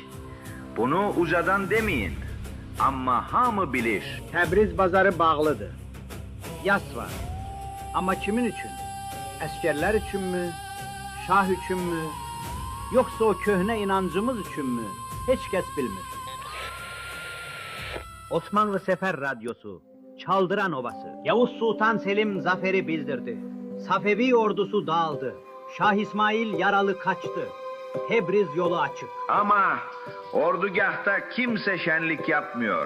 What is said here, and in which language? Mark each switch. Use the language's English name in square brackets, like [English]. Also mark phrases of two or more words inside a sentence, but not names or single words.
[Turkish] Bunu uzadan demeyin. Ama hamı bilir. [Azerbaijani] Təbriz bazarı bağlıdır. Yas var. Amma kimin üçün? Əskərlər üçünmü? Şah üçünmü? Yoxsa o köhnə inancımız üçünmü? Heç kəs bilmir. [Turkish] Osmanlı Sefer Radyosu, Çaldıran Ovası. Yavuz Sultan Selim zaferi bildirdi. Safevi ordusu dağıldı. Şah İsmail yaralı kaçtı. Tebriz yolu açık. Ama ordugahta kimse şenlik yapmıyor.